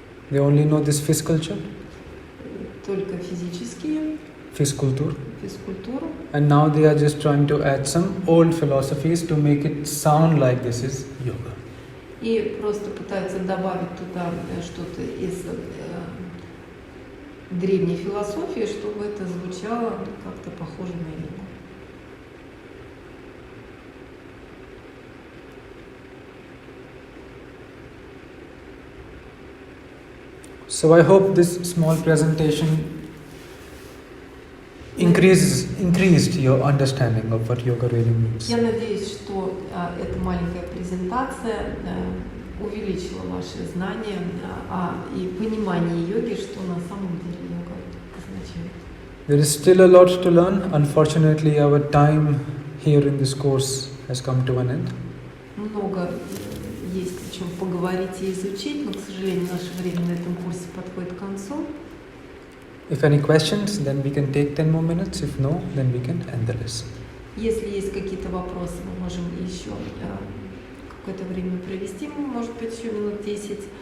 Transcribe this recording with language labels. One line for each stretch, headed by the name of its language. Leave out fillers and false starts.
English: They only know this fizculture,
Russian: Только физические,
English: fizculture.
Russian: физкультуру.
English: And now they are just trying to add some old philosophies to make it sound like this is yoga.
Russian: И просто пытаются добавить туда что-то из древней философии, чтобы это звучало как-то похоже на йогу.
English: So I hope this small presentation increased your understanding of what yoga really means.
Russian: Я надеюсь, что эта маленькая презентация увеличила ваши знания и понимание йоги, что на самом деле йога означает.
English: There is still a lot to learn. Unfortunately, our time here in this course has come to an end.
Russian: Много есть о чем поговорить и изучить, но, к сожалению, наше время на этом курсе подходит к концу.
English: If any questions, then we can take 10 more minutes. If no, then we can end the lesson.
Russian: Если есть какие-то вопросы, мы можем еще какое-то время провести, может быть, еще минут 10.